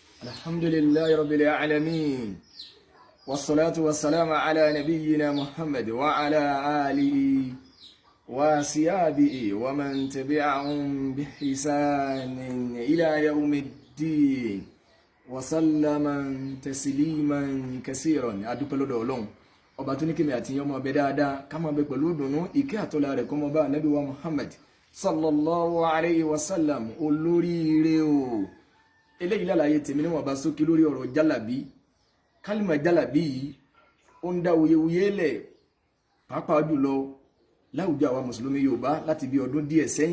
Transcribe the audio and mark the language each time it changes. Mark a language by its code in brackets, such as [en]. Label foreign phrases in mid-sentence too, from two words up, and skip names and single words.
[ar] الحمد لله رب العالمين والصلاة والسلام على نبينا محمد وعلى آله وصحبه ومن تبعهم بإحسان إلى يوم الدين وسلم تسليما كثيرا [yo] adúpẹ́ lọ́dọ̀ Ọlọ́run ọba tó ní kí mi àti yín ọmọ bẹ dáadáa ká máa bẹ pẹ̀lú ìdùnnú ìkẹ́ àtọ́lá rẹ̀ kó máa bá Ànábì wa Muhammad [ar] صلى الله عليه وسلم [yo] olóríire o. Eléyìí lálàyé tèmi níwọ̀n bá sókè lórí ọ̀rọ̀ jálàbí. Kálímà jálàbí yìí ó ń dá wuyewuye lẹ̀ pàápàá jùlọ láwùjọ àwa mùsùlùmí Yorùbá láti bí ọdún díẹ̀ sẹ́yìn.